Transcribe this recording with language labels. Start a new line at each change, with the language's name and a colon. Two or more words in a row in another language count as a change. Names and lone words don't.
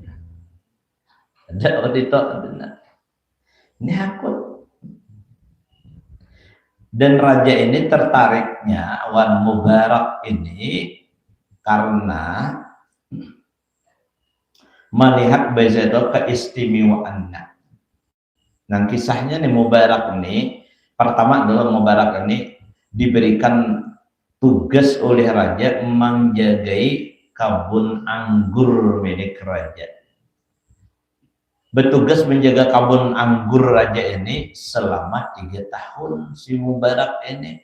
Indonesian: Ada waktu itu ini hakun. Dan raja ini tertariknya awan Mubarak ini karena melihat Bayzaidah keistimewaannya. Nah kisahnya nih Mubarak ini, pertama adalah Mubarak ini diberikan tugas oleh raja menjagai kebun anggur milik raja. Bertugas menjaga kebun anggur raja ini selama 3 tahun si Mubarak ini.